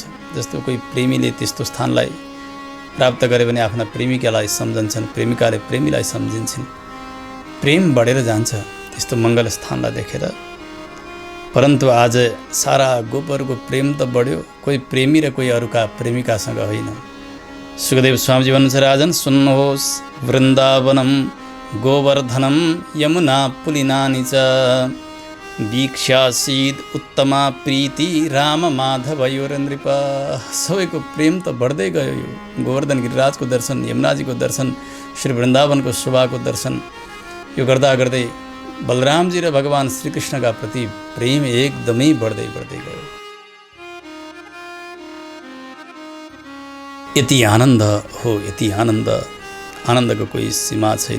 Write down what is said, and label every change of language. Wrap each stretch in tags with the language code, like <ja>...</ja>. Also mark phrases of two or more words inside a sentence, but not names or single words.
<ne>जस्तो कोही प्रेमीले त्यस्तो स्थानलाई प्राप्त गरे भने आफ्ना प्रेमिकालाई सम्झन्छन्, प्रेमिकाले प्रेमीलाई सम्झिन्छन्, प्रेम बढेर जान्छ त्यस्तो मङ्गल स्थानलाई देखेर। परन्तु आज सारा गोपहरूको प्रेम त बढ्यो, कोही प्रेमी र कोही अरूका प्रेमिकासँग होइन। सुखदेव स्वामीजी भन्नुहुन्छ, राजन सुन्नुहोस्,</ne> <sa>वृन्दावनम गोवर्धनम यमुना पुलिनानि च वीक्षासीद उत्तमा प्रीति राम माधवयोर नृप।</sa> <ne>सबैको प्रेम त बढ्दै गयो। यो गोवर्धन गिरिराजको दर्शन, यमुनाजीको दर्शन, श्री वृन्दावनको शोभाको दर्शन, यो गर्दा गर्दै बलरामजी र भगवान् श्रीकृष्णका प्रति प्रेम एकदमै बढ्दै बढ्दै गयो। यति आनन्द हो, यति आनन्द, आनन्दको कोही सीमा छैन।</ne>